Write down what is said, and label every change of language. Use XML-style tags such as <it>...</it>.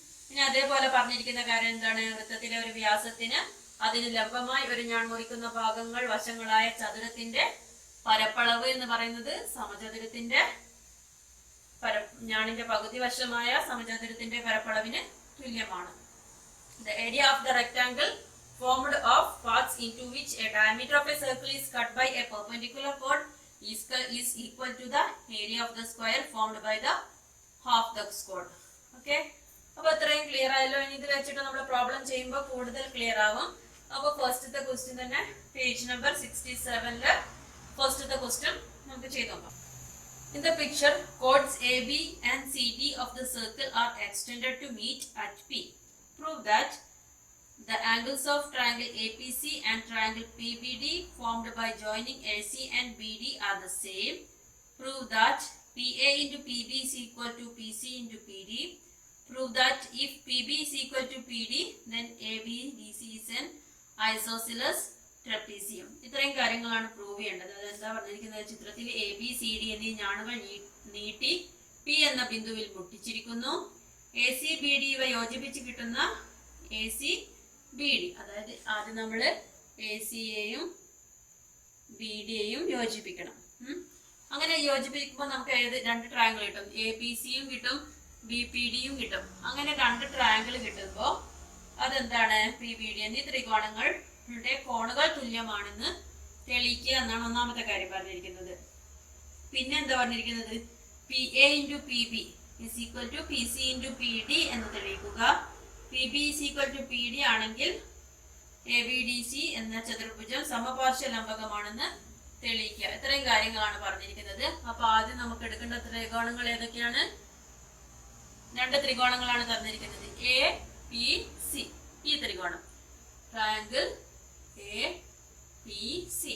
<ml>ഇനി അതേപോലെ പറഞ്ഞിരിക്കുന്ന കാര്യം എന്താണ്? വൃത്തത്തിലെ ഒരു വ്യാസത്തിന് അതിന് ലംബമായി ഒരു ഞാൺ മുറിക്കുന്ന ഭാഗങ്ങൾ വശങ്ങളായ ചതുരത്തിന്റെ പരപ്പളവ് എന്ന് പറയുന്നത് സമചതുരത്തിന്റെ ഞാണിന്റെ പകുതി വശമായ സമചതുരത്തിന്റെ പരപ്പളവിന് തുല്യമാണ്.</ml> <en>The area of the rectangle formed of parts into which a diameter of a circle is cut by a perpendicular chord is equal to the area of the square formed by the half the chord.</en> <ml>Okay? അപ്പോൾ ഇത്രയും clear ആയല്ലോ. ഇനി ഇത് വെച്ചിട്ട് നമ്മൾ problem ചെയ്യുമ്പോൾ കൂടുതൽ clear ആവും. അപ്പോൾ ഫസ്റ്റത്തെ ക്വസ്റ്റ്യൻ തന്നെ പേജ് നമ്പർ 67 ഫസ്റ്റത്തെ ക്വസ്റ്റ്യൻ നമുക്ക് ചെയ്ത് നോക്കാം.</ml> <en>In the picture, chords AB and CD of the circle are extended to meet at P. Prove that the angles of triangle APC and triangle PBD formed by joining AC and BD are the same. Prove that PA into PB is equal to PC into PD. Prove that if PB is equal to PD, then ABDC is an isosceles trapezium.</en> <ml>ഇത്രയും കാര്യങ്ങളാണ് prove ചെയ്യേണ്ടത്. അതെന്താ പറഞ്ഞിരിക്കുന്നത്? ചിത്രത്തിൽ ABCD എന്നീ ഞാണുകൾ നീട്ടി P എന്ന ബിന്ദുവിൽ മുട്ടിച്ചിരിക്കുന്നു. ACBD ഇവ യോജിപ്പിച്ച് കിട്ടുന്ന ACBD, അതായത് ആദ്യം നമ്മൾ ACയെയും BDയെയും യോജിപ്പിക്കണം. അങ്ങനെ യോജിപ്പിക്കുമ്പോൾ നമുക്ക് രണ്ട് ട്രയാങ്കിൾ കിട്ടും. ABCയും കിട്ടും, BPDയും കിട്ടും. അങ്ങനെ രണ്ട് ട്രയാങ്കിൾ കിട്ടുമ്പോൾ അതെന്താണ്? PBD എന്നീ ത്രികോണങ്ങളുടെ കോണുകൾ തുല്യമാണെന്ന് തെളിയിക്കുക എന്നാണ് ഒന്നാമത്തെ കാര്യം പറഞ്ഞിരിക്കുന്നത്. പിന്നെ എന്താ പറഞ്ഞിരിക്കുന്നത്?</ml> <en>PA into PB is equal to PC into PD</en> <ml>എന്ന് തെളിയിക്കുക.</ml> <en>PB is equal to PD</en> <ml>ആണെങ്കിൽ ABDC എന്ന ചതുർഭുജം സമപാർശ്വ ലംബകമാണെന്ന് തെളിയിക്കുക. ഇത്രയും കാര്യങ്ങളാണ് പറഞ്ഞിരിക്കുന്നത്. അപ്പൊ ആദ്യം നമുക്ക് എടുക്കേണ്ട ത്രികോണങ്ങൾ ഏതൊക്കെയാണ്? രണ്ട് ത്രികോണങ്ങളാണ് തന്നിരിക്കുന്നത്. APC, ഈ ത്രികോണം ട്രയാങ്കിൾ APC.</ml>